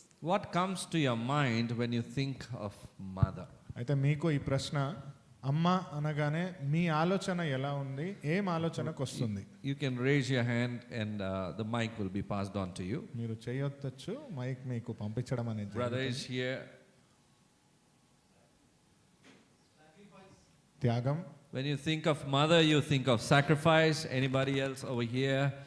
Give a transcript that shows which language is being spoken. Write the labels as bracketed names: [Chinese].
[English] What comes to your mind when you think of mother? [Telugu] అయితే మీకు ఈ ప్రశ్న అమ్మ అనగానే మీ ఆలోచన ఎలా ఉంది, ఏం ఆలోచనకు వస్తుంది? [English] You can raise your hand and the mic will be passed on to you. [Telugu] మీరు చేయొచ్చు, మైక్ మీకు పంపించడం అనేది. [English] Brother is here. [Telugu] త్యాగం. [English] When you think of mother, you think of sacrifice. Anybody else over here?